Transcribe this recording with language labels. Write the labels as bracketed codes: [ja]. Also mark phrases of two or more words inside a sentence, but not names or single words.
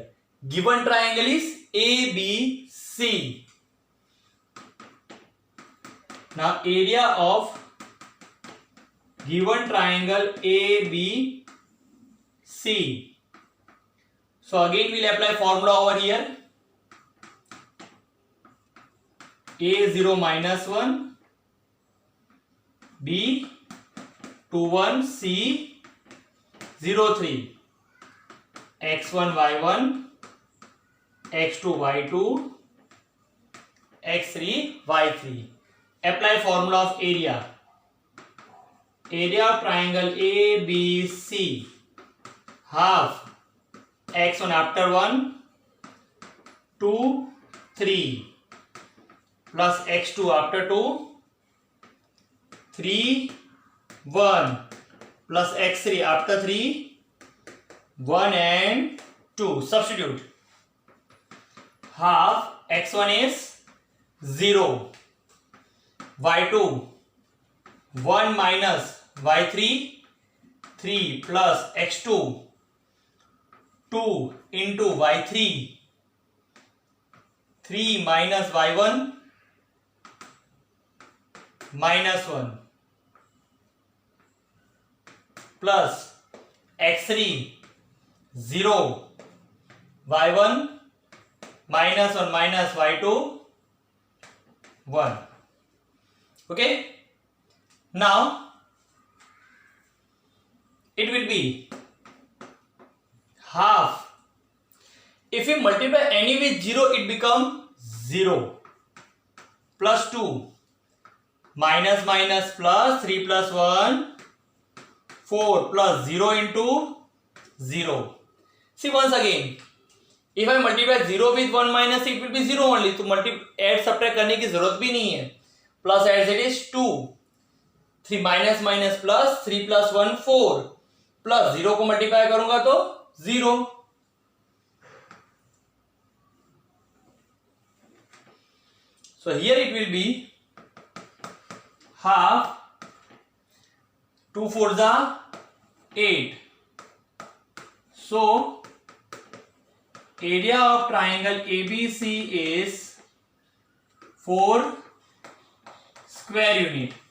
[en] Given triangle is ABC. Now area of given triangle ABC. So again we'll apply formula over here. A0 minus 1, B 2 1, C 0 3, x1 y1, x2 y2, x3 y3. Apply formula of area. Area of triangle ABC. Half x1 after 1, 2, 3 plus x2 after 2, 3, 1 plus x3 after 3, 1 and 2. Substitute. Half x1 is 0, y2 1 minus y3 3 plus x2 2 into y3 3 minus y1 minus 1 plus x3 0 y1 minus 1 minus y2 1. Okay, now it will be half. If we multiply any with 0, it becomes 0 plus 2 minus minus plus 3 plus 1 4 plus 0 into 0. See once again, if I multiply 0 with 1 minus, it will be 0 only. [hi] तो [en] add subtract [hi] करने की जरूरत भी नहीं है. [en] Plus as it is 2, 3 minus minus plus 3 plus 1 4 plus 0 [hi] को multiply करूंगा तो [en] 0. So here it will be half 2 4s are 8. So area of triangle ABC is 4 square unit.